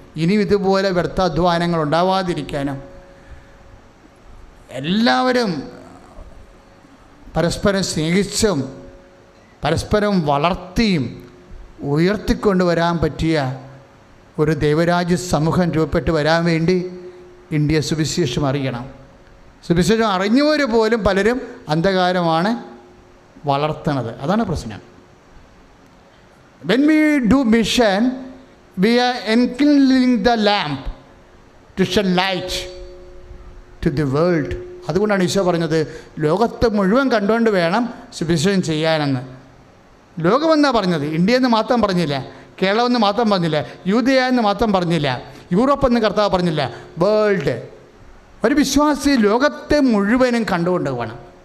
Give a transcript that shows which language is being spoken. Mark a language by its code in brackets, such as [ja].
[ml] ഇനിയും ഇതുപോലെ വ്യർത്ഥാധ്വാനങ്ങൾ ഉണ്ടാവാതിരിക്കാനും എല്ലാവരും പരസ്പരം സ്നേഹിച്ചും പരസ്പരം വളർത്തിയും ഉയർത്തിക്കൊണ്ട് വരാൻ പറ്റിയ ഒരു ദൈവരാജ്യ സമൂഹം രൂപപ്പെട്ട് വരാൻ വേണ്ടി ഇന്ത്യ സുവിശേഷം അറിയണം. സുവിശേഷം അറിഞ്ഞവർ പോലും പലരും അന്ധകാരമാണ് വളർത്തുന്നത്. അതാണ് പ്രശ്നം. [en] When we do mission, we are enkindling the lamp to shed light to the world. [ml] അതുകൊണ്ടാണ് ഈശോ പറഞ്ഞത്, ലോകത്തെ മുഴുവൻ കണ്ടുകൊണ്ട് വേണം സുവിശേഷം ചെയ്യാനെന്ന്. ലോകമെന്നാ പറഞ്ഞത്. ഇന്ത്യ എന്ന് മാത്രം പറഞ്ഞില്ല, കേരളമെന്ന് മാത്രം പറഞ്ഞില്ല, യൂദയ എന്ന് മാത്രം പറഞ്ഞില്ല, യൂറോപ്പ് എന്ന് കർത്താവ് പറഞ്ഞില്ല, വേൾഡ്. ഒരു വിശ്വാസി ലോകത്തെ മുഴുവനും കണ്ടുകൊണ്ട് വേണം.